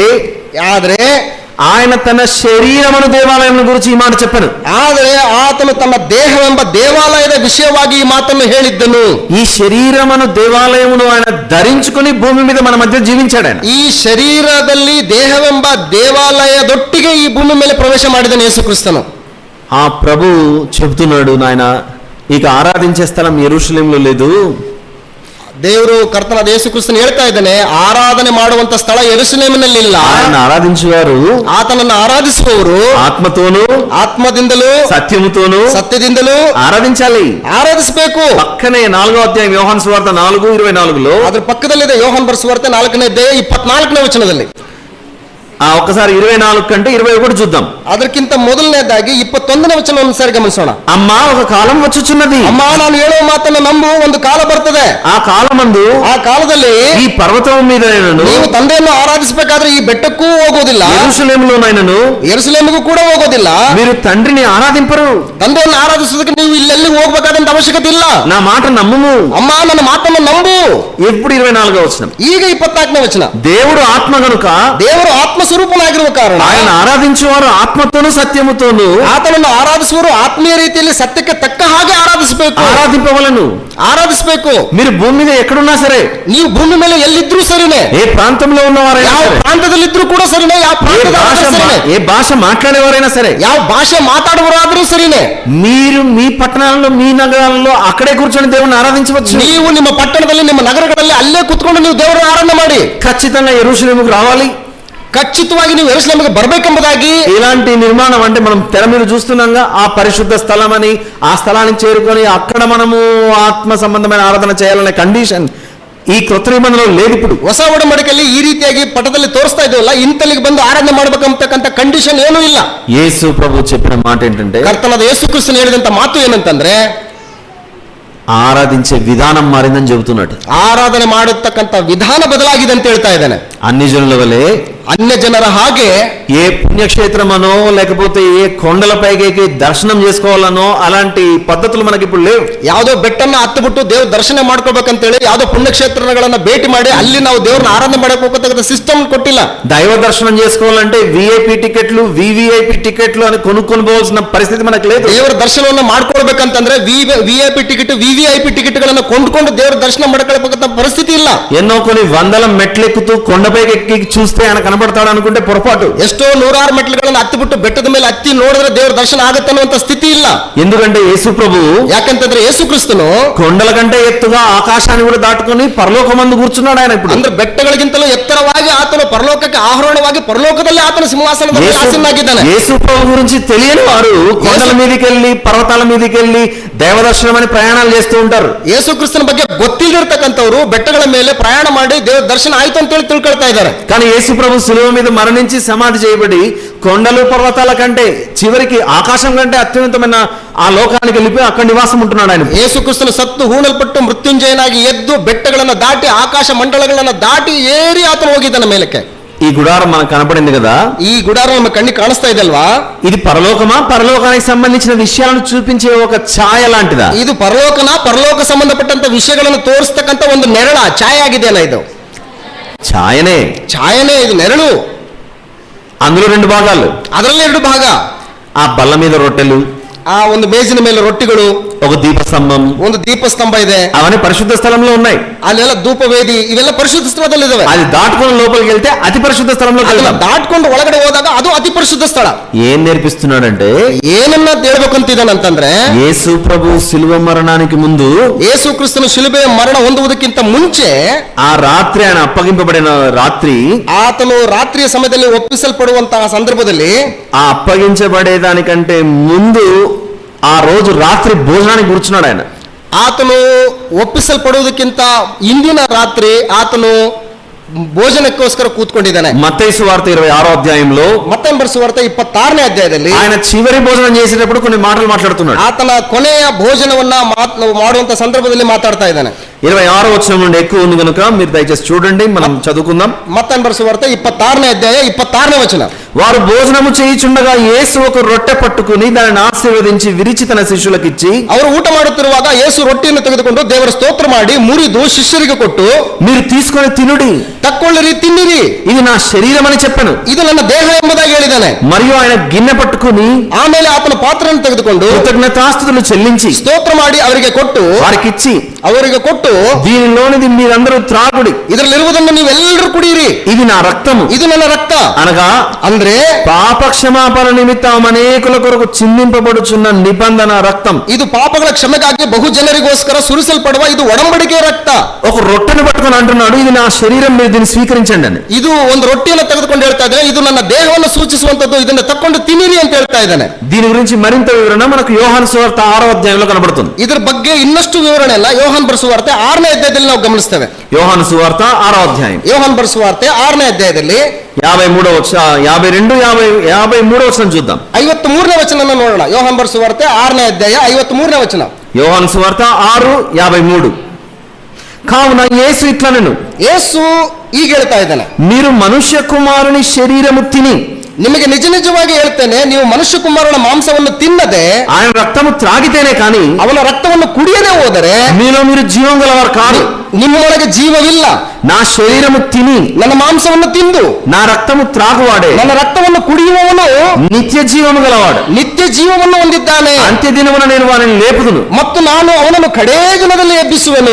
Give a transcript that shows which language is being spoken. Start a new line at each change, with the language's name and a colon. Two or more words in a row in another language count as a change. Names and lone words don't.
Kannada: ಆದ್ರೆ
Telugu: ఆయన తన శరీరమును దేవాలయం గురించి ఈ మాట చెప్పాను.
Kannada: ಆದರೆ ಆತನು ತನ್ನ ದೇಹವೆಂಬ ದೇವಾಲಯದ ವಿಷಯವಾಗಿ ಈ ಮಾತನ್ನು ಹೇಳಿದ್ದನು.
Telugu: ఈ శరీరమును దేవాలయమును ఆయన ధరించుకుని భూమి మీద మన మధ్య జీవించాడు. ఆయన
Kannada: ಈ ಶರೀರದಲ್ಲಿ ದೇಹವೆಂಬ ದೇವಾಲಯದೊಟ್ಟಿಗೆ ಈ ಭೂಮಿ ಮೇಲೆ ಪ್ರವೇಶ ಮಾಡಿದನು ಯೇಸು ಕ್ರಿಸ್ತನು.
Telugu: ఆ ప్రభు చెబుతున్నాడు, నాయన ఇక ఆరాధించే స్థలం యెరూషలేములో లేదు,
Kannada: ದೇವರು ಕರ್ತನಾದ ಯೇಸು ಕ್ರಿಸ್ತನು ಹೇಳ್ತಾ ಇದ್ದಾನೆ, ಆರಾಧನೆ ಮಾಡುವಂತ ಸ್ಥಳ ಯೆರೂಸಲೇಮಿನಲ್ಲಿಲ್ಲ.
Telugu: ఆయన ఆరాధించువారు
Kannada: ಆತನನ್ನು ಆರಾಧಿಸುವವರು
Telugu: ఆత్మతోను
Kannada: ಆತ್ಮದಿಂದಲೂ
Telugu: సత్యముతోను
Kannada: ಸತ್ಯದಿಂದಲೂ
Telugu: ఆరాధించాలి.
Kannada: ಆರಾಧಿಸಬೇಕು.
Telugu: పక్కనే 4వ అధ్యాయం యోహాను సువార్త 4:24లో
Kannada: ಅದ್ರ ಪಕ್ಕದಲ್ಲಿದೆ ಯೋಹಾನ ಬರೆಸುವಾರ್ತೆ 4ನೇ ಅಧ್ಯಾಯ 24ನೇ ವಚನದಲ್ಲಿ.
Telugu: ఒక్కసారి 24 కంటే 21 చూద్దాం.
Kannada: ಅದಕ್ಕಿಂತ ಮೊದಲನೇದಾಗಿ 21ನೇ ವಚನವನ್ನು ಸರಿ ಗಮನಿಸೋಣ.
Telugu: అమ్మా ఒక కాలం వచ్చుచున్నది,
Kannada: ಅಮ್ಮ ನಾನು ಹೇಳುವ ಮಾತನ್ನು ನಂಬು, ಒಂದು ಕಾಲ ಬರ್ತದೆ.
Telugu: ఆ కాలమందు
Kannada: ಆ ಕಾಲದಲ್ಲಿ
Telugu: ఈ పర్వతం మీద
Kannada: ನೀವು ತಂದೆಯನ್ನು ಆರಾಧಿಸಬೇಕಾದ್ರೆ ಈ ಬೆಟ್ಟಕ್ಕೂ ಹೋಗೋದಿಲ್ಲ,
Telugu: యెరూషలేములోనైనను
Kannada: ಯೆರೂಸಲೇಮಿಗೂ ಕೂಡ ಹೋಗೋದಿಲ್ಲ.
Telugu: మీరు తండ్రిని ఆరాధింపరు,
Kannada: ತಂದೆಯನ್ನು ಆರಾಧಿಸೋದಕ್ಕೆ ನೀವು ಇಲ್ಲೆಲ್ಲಿ ಹೋಗ್ಬೇಕಾದಂತ ಅವಶ್ಯಕತೆ ಇಲ್ಲ.
Telugu: నా మాట నమ్ముము.
Kannada: ಅಮ್ಮ ನನ್ನ ಮಾತನ್ನು ನಂಬು.
Telugu: ఎప్పుడు 24వ వచనం.
Kannada: ಈಗ 24ನೇ ವಚನ.
Telugu: దేవుడు ఆత్మ గనుక
Kannada: ದೇವರು ಆತ್ಮ ಸ್ವರೂಪನಾಗಿರುವ ಕಾರಣ
Telugu: ఆయన ఆరాధించువారు ఆత్మతోను సత్యముతోను
Kannada: ಆತನನ್ನು ಆರಾಧಿಸುವರು ಆತ್ಮೀಯ ರೀತಿಯಲ್ಲಿ ಸತ್ಯಕ್ಕೆ ತಕ್ಕ ಹಾಗೆ ಆರಾಧಿಸಬೇಕು,
Telugu: ఆరాధింపవలను.
Kannada: ಆರಾಧಿಸಬೇಕು.
Telugu: మీరు భూమి మీద ఎక్కడున్నా సరే,
Kannada: ನೀವು ಭೂಮಿ ಮೇಲೆ ಎಲ್ಲಿದ್ರೂ ಸರಿನೇ,
Telugu: ఏ ప్రాంతంలో ఉన్నవారైనా
Kannada: ಯಾವ
Telugu: సరే,
Kannada: ಪ್ರಾಂತದಲ್ಲಿದ್ರೂ ಕೂಡ ಸರಿನೇ, ಯಾವ
Telugu: ఏ భాష మాట్లాడేవారైనా సరే,
Kannada: ಯಾವ ಭಾಷೆ ಮಾತಾಡುವರಾದ್ರೂ ಸರಿನೇ,
Telugu: మీరు మీ పట్టణాలలో మీ నగరాలలో అక్కడే కూర్చొని దేవుని ఆరాధించవచ్చు.
Kannada: ನೀವು ನಿಮ್ಮ ಪಟ್ಟಣದಲ್ಲಿ ನಿಮ್ಮ ನಗರಗಳಲ್ಲಿ ಅಲ್ಲೇ ಕುತ್ಕೊಂಡು ನೀವು ದೇವರನ್ನು ಆರಾಧನೆ ಮಾಡಿ.
Telugu: ఖచ్చితంగా యెరూషలేముకు రావాలి,
Kannada: ఖచ్చితವಾಗಿ ನೀವು ಯೆರೂಸಲೇಮಿಗೆ ಬರಬೇಕೆಂಬುದಾಗಿ.
Telugu: ఇలాంటి నిర్మాణం అంటే మనం తెర మీద చూస్తున్నాగా ఆ పరిశుద్ధ స్థలం అని, ఆ స్థలానికి చేరుకొని అక్కడ మనము ఆత్మ సంబంధమైన ఆరాధన చేయాలనే కండిషన్ ఈ కృత నిబంధనలో లేదు. ఇప్పుడు
Kannada: ಹೊಸ ಒಡಂಬಡಿಕೆಯಲ್ಲಿ ಈ ರೀತಿಯಾಗಿ ಪಟದಲ್ಲಿ ತೋರಿಸ್ತಾ ಇದ್ದೇವಲ್ಲ, ಇಂತಲ್ಲಿಗೆ ಬಂದು ಆರಾಧನೆ ಮಾಡ್ಬೇಕಂತಕ್ಕಂಥ ಕಂಡೀಷನ್ ಏನೂ ಇಲ್ಲ.
Telugu: యేసు ప్రభు చెప్పిన మాట ఏంటంటే,
Kannada: ಕರ್ತನಾದ ಯೇಸು ಕ್ರಿಸ್ತನು ಹೇಳಿದಂತ ಮಾತು ಏನಂತಂದ್ರೆ,
Telugu: ఆరాధించే విధానం మారిందని చెబుతున్నాడు.
Kannada: ಆರಾಧನೆ ಮಾಡತಕ್ಕಂಥ ವಿಧಾನ ಬದಲಾಗಿದೆ ಅಂತ ಹೇಳ್ತಾ ಇದ್ದಾನೆ.
Telugu: అన్ని జనుల వలె
Kannada: ಅನ್ಯ ಜನರ ಹಾಗೆ
Telugu: ఏ పుణ్యక్షేత్రమనో లేకపోతే ఏ కొండలపైకి దర్శనం చేసుకోవాలనో అలాంటి పద్ధతులు మనకి ఇప్పుడు లేవు.
Kannada: ಯಾವುದೋ ಬೆಟ್ಟನ್ನ ಹತ್ತುಬಿಟ್ಟು ದೇವ್ರ ದರ್ಶನ ಮಾಡ್ಕೋಬೇಕಂತೇಳಿ ಯಾವುದೋ ಪುಣ್ಯಕ್ಷೇತ್ರಗಳನ್ನ ಭೇಟಿ ಮಾಡಿ ಅಲ್ಲಿ ನಾವು ದೇವ್ರನ್ನ ಆರಾಧನೆ ಮಾಡಕ್ ಹೋಗತಕ್ಕಂಥ ಸಿಸ್ಟಮ್ ಕೊಟ್ಟಿಲ್ಲ.
Telugu: దైవ దర్శనం చేసుకోవాలంటే విఐపి టికెట్లు వివిఐపి టికెట్లు అని కొనుక్కొని పోవాల్సిన పరిస్థితి మనకు లేదు.
Kannada: ದೇವರ ದರ್ಶನವನ್ನ ಮಾಡ್ಕೊಳ್ಬೇಕಂತಂದ್ರೆ ವಿಐಪಿ ಟಿಕೆಟ್ ವಿವಿಐಪಿ ಟಿಕೆಟ್ ಗಳನ್ನ ಕೊಂಡ್ಕೊಂಡು ದೇವರ ದರ್ಶನ ಮಾಡ್ಕೊಳ್ಬೇಕಂತ ಪರಿಸ್ಥಿತಿ ಇಲ್ಲ.
Telugu: ఎన్నో కొన్ని వందల మెట్లెక్కుతూ కొండపైకి ఎక్కి చూస్తే ఆయన కనబడతాడు అనుకుంటే పొరపాటు.
Kannada: ಎಷ್ಟೋ 100 ಮೆಟ್ಲುಗಳನ್ನ ಹತ್ತಿಬಿಟ್ಟು ಬೆಟ್ಟದ ಮೇಲೆ ಹತ್ತಿ ನೋಡಿದ್ರೆ ದೇವರ ದರ್ಶನ ಆಗುತ್ತೆ ಅನ್ನುವಂತ ಸ್ಥಿತಿ ಇಲ್ಲ.
Telugu: ఎందుకంటే యేసు ప్రభు
Kannada: ಯಾಕಂತಂದ್ರೆ ಯೇಸು ಕ್ರಿಸ್ತನು
Telugu: కొండల కంటే ఎత్తుగా ఆకాశాన్ని కూడా దాటుకొని పరలోకమందు కూర్చున్నాడు. ఆయన ఇప్పుడు
Kannada: ಅಂದ್ರೆ ಬೆಟ್ಟಗಳಿಗಿಂತಲೂ ಎತ್ತರವಾಗಿ ಆತನು ಪರಲೋಕಕ್ಕೆ ಆಹ್ವಾನವಾಗಿ ಪರಲೋಕದಲ್ಲಿ ಆತನ ಸಿಂಹಾಸನದ ಮೇಲೆ ಆಸೀನನಾಗಿದ್ದಾನೆ.
Telugu: యేసు ప్రభు గురించి తెలియని వారు కొండల మీదకి వెళ్ళి పర్వతాల మీదకి వెళ్ళి దేవదర్శనం అని ప్రయాణాలు చేస్తూ ఉంటారు.
Kannada: ಯೇಸು ಕ್ರಿಸ್ತನ ಬಗ್ಗೆ ಗೊತ್ತಿಲ್ಲದಿರ್ತಕ್ಕಂಥವ್ರು ಬೆಟ್ಟಗಳ ಮೇಲೆ ಪ್ರಯಾಣ ಮಾಡಿ ದೇವರ ದರ್ಶನ ಆಯ್ತು ಅಂತ ಹೇಳಿ ತಿಳ್ಕೊಳ್ತಾ ಇದ್ದಾರೆ.
Telugu: కానీ యేసు ప్రభు శిలువ మీద మరణించి సమాధి చేయబడి కొండలు పర్వతాల కంటే చివరికి ఆకాశం కంటే అత్యున్నతమైన ఆ లోకానికి వెళ్ళిపోయి అక్కడ నివాసం ఉంటున్నాడు ఆయన.
Kannada: ಯೇಸು ಕ್ರಿಸ್ತನು ಸತ್ತು ಹೂಣಲ್ಪಟ್ಟು ಮೃತ್ಯುಂಜಯನಾಗಿ ಎದ್ದು ಬೆಟ್ಟಗಳನ್ನ ದಾಟಿ ಆಕಾಶ ಮಂಡಲಗಳನ್ನ ದಾಟಿ ಏರಿ ಆತನು ಹೋಗಿದ್ದಾನೆ ಮೇಲಕ್ಕೆ.
Telugu: ఈ గుడారం మనకు కనపడింది కదా, ఈ గుడారం
Kannada: ನಮ್ಮ ಕಣ್ಣಿಗೆ ಕಾಣಿಸ್ತಾ ಇದಲ್ವಾ?
Telugu: ఇది పరలోకమా, పరలోకానికి సంబంధించిన విషయాలను చూపించే ఒక ఛాయ లాంటిదా?
Kannada: ಇದು ಪರಲೋಕನ, ಪರಲೋಕ ಸಂಬಂಧಪಟ್ಟಂತ ವಿಷಯಗಳನ್ನು ತೋರಿಸ್ತಕ್ಕಂಥ ಒಂದು ನೆರಳ ಛಾಯೆ ಆಗಿದೆಯಲ್ಲ? ಇದು
Telugu: ఛాయనే,
Kannada: ಛಾಯನೇ, ಇದು ನೆರಳು.
Telugu: అందులో 2 భాగాలు.
Kannada: ಅದರಲ್ಲಿ 2 ಭಾಗ.
Telugu: ఆ బల్ల మీద రొట్టెలు,
Kannada: ಆ ಒಂದು ಮೇಜಿನ ಮೇಲೆ ರೊಟ್ಟಿಗಳು,
Telugu: ఒక దీపస్తంభం,
Kannada: ಒಂದು ದೀಪಸ್ತಂಭ ಇದೆ.
Telugu: అవన్నీ పరిశుద్ధ స్థలంలో ఉన్నాయి.
Kannada: ಅಲ್ಲೆಲ್ಲ ಧೂಪವೇದಿ, ಇವೆಲ್ಲ ಪರಿಶುದ್ಧ ಸ್ಥಳದಲ್ಲಿ ಇದಾವೆ.
Telugu: అది దాటుకొని లోపలికి వెళ్తే అతి పరిశుద్ధ స్థలంలోకి వెళ్తాం.
Kannada: ದಾಟ್ಕೊಂಡು ಒಳಗಡೆ ಹೋದಾಗ ಅದು ಅತಿ ಪರಿಶುದ್ಧ ಸ್ಥಳ.
Telugu: ఏం నేర్పిస్తున్నాడంటే,
Kannada: ಏನನ್ನ ಹೇಳ್ಬೇಕಂತಿದ್ದಾನಂತಂದ್ರೆ,
Telugu: యేసు ప్రభు శిలువ మరణానికి ముందు,
Kannada: ಯೇಸು ಕ್ರಿಸ್ತನು ಶಿಲುಬೆಯ ಮರಣ ಹೊಂದುವುದಕ್ಕಿಂತ ಮುಂಚೆ,
Telugu: ఆ రాత్రి ఆయన అప్పగింపబడిన రాత్రి,
Kannada: ಆತನು ರಾತ್ರಿಯ ಸಮಯದಲ್ಲಿ ಒಪ್ಪಿಸಲ್ಪಡುವಂತಹ ಸಂದರ್ಭದಲ್ಲಿ,
Telugu: ఆ అప్పగించబడేదానికంటే ముందు ఆ రోజు రాత్రి భోజనానికి కూర్చున్నాడు ఆయన.
Kannada: ಆತನು ಒಪ್ಪಿಸಲ್ಪಡುವುದಕ್ಕಿಂತ ಇಂದಿನ ರಾತ್ರಿ ಆತನು ಭೋಜನಕ್ಕೋಸ್ಕರ ಕೂತ್ಕೊಂಡಿದ್ದಾನೆ.
Telugu: మత్తయి సువార్త 26వ అధ్యాయంలో
Kannada: ಮತ್ತೊಂದು ಬರೆಸುವಾರ್ತೆ 26ನೇ ಅಧ್ಯಾಯದಲ್ಲಿ
Telugu: ఆయన చివరి భోజనం చేసేటప్పుడు కొన్ని మాటలు మాట్లాడుతున్నాడు.
Kannada: ಆತನ ಕೊನೆಯ ಭೋಜನವನ್ನ ಮಾಡುವಂತ ಸಂದರ್ಭದಲ್ಲಿ ಮಾತಾಡ್ತಾ ಇದ್ದಾನೆ.
Telugu: 26వ వచనం నుండి ఎక్కువ ఉంది కనుక మీరు దయచేసి చూడండి, మనం చదువుకుందాం.
Kannada: ಮತ್ತಯಿ ಬರೆಸುವಾರ್ತೆ 26ನೇ ಅಧ್ಯಾಯ 26ನೇ ವಚನ.
Telugu: వారు భోజనము చేయుచుండగా యేసు ఒక రొట్టె పట్టుకుని దానిని ఆశీర్వదించి విరిచి తన శిష్యులకు ఇచ్చి,
Kannada: ಅವರು ಊಟ ಮಾಡುತ್ತಿರುವಾಗ ಯೇಸು ರೊಟ್ಟಿಯನ್ನು ತೆಗೆದುಕೊಂಡು ದೇವರ ಸ್ತೋತ್ರ ಮಾಡಿ ಮುರಿದು ಶಿಷ್ಯರಿಗೆ ಕೊಟ್ಟು,
Telugu: మీరు తీసుకొని తినుడి,
Kannada: ತಕ್ಕೊಳ್ಳಿರಿ ತಿನ್ನಿರಿ,
Telugu: ఇది నా శరీరం అని చెప్పాను.
Kannada: ಇದು ನನ್ನ ದೇಹ ಎಂಬುದಾಗಿ ಹೇಳಿದ್ದಾನೆ.
Telugu: మరియు ఆయన గిన్నె పట్టుకుని
Kannada: ಆಮೇಲೆ ಆತನ ಪಾತ್ರೆಯನ್ನು ತೆಗೆದುಕೊಂಡು
Telugu: కృతజ్ఞతాస్తుతులు చెల్లించి
Kannada: ಸ್ತೋತ್ರ ಮಾಡಿ ಅವರಿಗೆ ಕೊಟ್ಟು,
Telugu: వారికిచ్చి,
Kannada: ಅವರಿಗೆ ಕೊಟ್ಟು,
Telugu: దీనిలోనిది మీరందరూ త్రాగుడి,
Kannada: ಇದರಲ್ಲಿರುವುದನ್ನು ನೀವೆಲ್ಲರೂ ಕುಡಿಯಿರಿ,
Telugu: ఇది నా రక్తము,
Kannada: ಇದು ನನ್ನ ರಕ್ತ.
Telugu: అనగా
Kannada: ಅಂದ್ರೆ
Telugu: పాప క్షమాపణ నిమిత్తం అనేకుల కొరకు చిందింపబడుచున్న నిబంధన రక్తం.
Kannada: ಇದು ಪಾಪಗಳ ಕ್ಷಮೆಗಾಗಿ ಬಹು ಜನರಿಗೋಸ್ಕರ ಸುರಿಸಲ್ಪಡುವ ಇದು ಒಡಂಬಡಿಕೆ ರಕ್ತ.
Telugu: ఒక రొట్టెను పట్టుకొని అంటున్నాడు, ఇది నా శరీరం, మీరు దీన్ని స్వీకరించండి అని.
Kannada: ಇದು ಒಂದು ರೊಟ್ಟಿಯನ್ನು ತೆಗೆದುಕೊಂಡು ಹೇಳ್ತಾ ಇದ್ದಾನೆ, ಇದು ನನ್ನ ದೇಹವನ್ನು ಸೂಚಿಸುವಂತದ್ದು, ಇದನ್ನ ತಕ್ಕೊಂಡು ತಿನ್ನಿರಿ ಅಂತ ಹೇಳ್ತಾ ಇದ್ದಾನೆ.
Telugu: దీని గురించి మరింత వివరణ మనకు యోహాను సువార్త 6వ అధ్యాయంలో కనబడుతుంది.
Kannada: ಇದರ ಬಗ್ಗೆ ಇನ್ನಷ್ಟು ವಿವರಣೆ ಎಲ್ಲ ಯೋಹಾನ್ ಬರೆಸುವಾರ್ತೆ 6ನೇ ಅಧ್ಯಾಯದಲ್ಲಿ ನಾವು ಗಮನಿಸ್ತೇವೆ.
Telugu: యోహాను సువార్త 6వ అధ్యాయం
Kannada: ಯೋಹಾನ್ ಬರೆಸುವಾರ್ತೆ 6ನೇ ಅಧ್ಯಾಯದಲ್ಲಿ
Telugu: 53వ వచనం చూద్దాం.
Kannada: 53ನೇ ವಚನ ನೋಡೋಣ. ಯೋಹಾನ್ ಬರೆಸುವಾರ್ತೆ 6ನೇ ಅಧ್ಯಾಯ 53ನೇ ವಚನ.
Telugu: యోహాను సువార్త 6:53. కావున యేసు ఇట్లనెను,
Kannada: ಯೇಸು ಈಗ ಹೇಳ್ತಾ ಇದ್ದಾನೆ,
Telugu: మీరు మనుష్య కుమారుని శరీరము తిని
Kannada: ನಿಮಗೆ ನಿಜ ನಿಜವಾಗಿ ಹೇಳ್ತೇನೆ, ನೀವು ಮನುಷ್ಯ ಕುಮಾರನ ಮಾಂಸವನ್ನು ತಿನ್ನದೆ
Telugu: ఆయన రక్తము త్రాగితేనే కానీ
Kannada: ಅವನ ರಕ್ತವನ್ನು ಕುಡಿಯದೆ ಹೋದರೆ
Telugu: మీలో మీరు జీవం గలవారు కాదు.
Kannada: ನಿಮ್ಮೊಳಗೆ ಜೀವವಿಲ್ಲ.
Telugu: నా శరీరము తిని
Kannada: ನನ್ನ ಮಾಂಸವನ್ನು ತಿಂದು
Telugu: నా రక్తము త్రాగువాడే
Kannada: ನನ್ನ ರಕ್ತವನ್ನು ಕುಡಿಯುವವನು
Telugu: నిత్య జీవము గలవాడు.
Kannada: ನಿತ್ಯ ಜೀವವನ್ನು ಹೊಂದಿದ್ದಾನೆ.
Telugu: అంత్య దినమున నేను వారిని లేపుదును,
Kannada: ಮತ್ತು ನಾನು ಅವನನ್ನು ಕಡೇ ದಿನದಲ್ಲಿ ಎಬ್ಬಿಸುವೆನು.